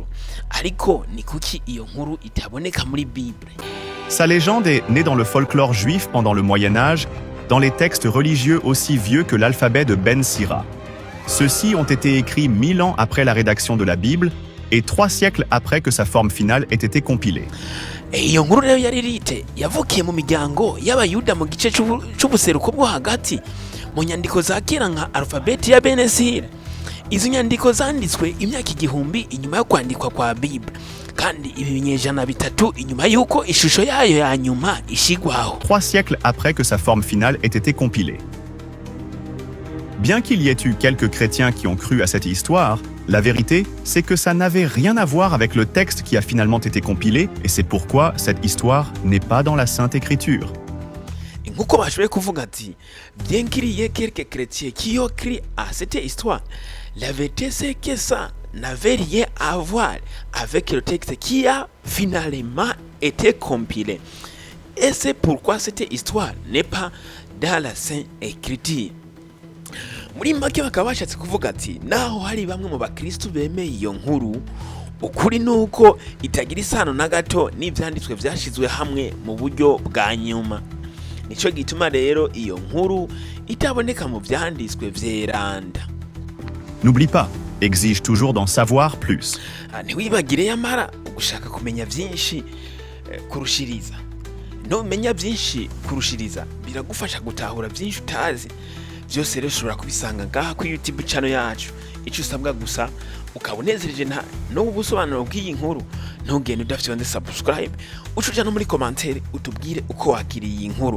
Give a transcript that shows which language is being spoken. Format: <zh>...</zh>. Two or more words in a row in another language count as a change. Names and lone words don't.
<rn>Ariko ni kuki iyo nkuru itaboneka muri Bible?</rn> <fr>Sa légende est née dans le folklore juif pendant le Moyen-Âge, dans les textes religieux aussi vieux que l'alphabet de Ben Sira. Ceux-ci ont été écrits 1000 ans après la rédaction de la Bible et 3 siècles après que sa forme finale ait été compilée.</fr> <rn>Iyo nkuru rero ya Lilite yavukiye mu miryango y'Abayuda mu gice c'ubuseruko bwo hagati mu nyandiko za kera nka alfabeti ya Ben Sira. Izo nyandiko zanditswe imyaka 1000 inyuma yo kwandikwa kwa Bible, kandi ibinyejana bitatu inyuma yuko ishusho yayo ya nyuma ishigwaho.</rn> <fr>3 siècles après que sa forme finale ait été compilée. Bien qu'il y ait eu quelques chrétiens qui ont cru à cette histoire, la vérité, c'est que ça n'avait rien à voir avec le texte qui a finalement été compilé, et c'est pourquoi cette histoire n'est pas dans la Sainte Écriture.</fr> <rn>Nkuko bashoboye kuvuga ati,</rn> <fr>bien qu'il y ait quelques chrétiens qui ont cru à cette histoire, la vérité c'est que ça n'avait rien à voir avec le texte qui a finalement été compilé. Et c'est pourquoi cette histoire n'est pas dans la Sainte Écriture.</fr> <rn>Muri make bakaba bashatse kuvuga ati, naho hari bamwe mu bakristo bemeye iyo nkuru, ukuri nuko itagira isano na gato n'ivyanditswe vyashizwe hamwe mu buryo bwa nyuma. Nico gituma rero iyo nkuru itaboneka mu vyanditswe vyeranda.</rn> <fr>N'oublie pas, exige toujours d'en savoir plus.</fr> <rn>Ntiwibagire yamara ugushaka kumenya vyinshi kurushiriza. Numenya vyinshi kurushiriza biragufasha gutahura vyinshi utazi. Byose rero ushobora kubisanga ngaha kuri YouTube channel yacu. Icyo usabwa gusa ukabunezereje no ubusobanuro bw'iyi nkuru, ntugende udafite subscribe, ucuja no muri commentaire utubwire uko wakiriye iyi nkuru.</rn>